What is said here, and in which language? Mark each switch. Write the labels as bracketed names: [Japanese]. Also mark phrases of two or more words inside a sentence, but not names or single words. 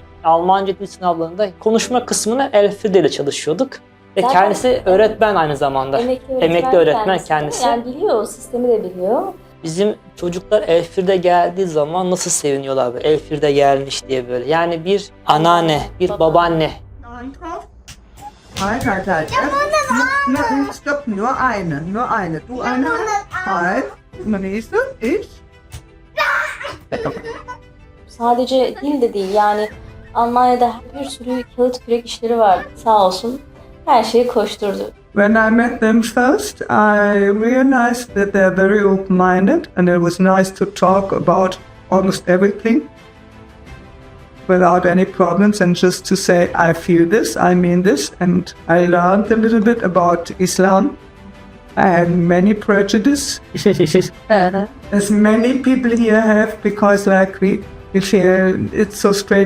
[Turkish] Almanca dil sınavlarında konuşma kısmını Elfriede ile çalışıyorduk. Ve Zaten kendisi öğretmen aynı zamanda. Emekli öğretmen kendisi. Yani biliyor, sistemi de biliyor. Bizim çocuklar Elfriede geldiği zaman nasıl seviniyorlar böyle. Elfriede gelmiş diye böyle. Yani bir anneanne, bir babaanne. [German] Halt, halt, halt. Stopp, nur eine, nur eine. Du eine, halt. Nächste, ich. [Turkish] Sadece dil de değil yani Almanya'da bir sürü kağıt kürek işleri var sağ olsun. Her şeyi koşturdu. [English] When I met them first, I realized that they're very open-minded and it was nice to talk about almost everything without any problems and just to say, I feel this, I mean this, and I learned a little bit about Islam I had many prejudice, as many people here have, because like we feel it's so strange.